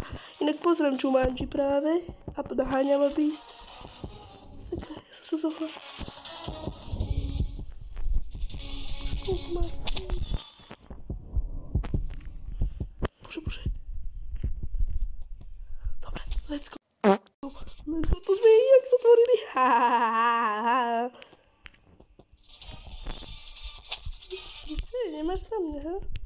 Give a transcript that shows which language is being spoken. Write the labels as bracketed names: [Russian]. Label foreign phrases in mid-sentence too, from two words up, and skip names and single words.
[Slovak] Inak pozriem Jumanji práve a naháňam ma beast. Sakra, ja som sa zohla. Bože. Dobre, [English] let's go, [Slovak] to sme jak zatvorili. Čo je, nemáš na mňa, ha?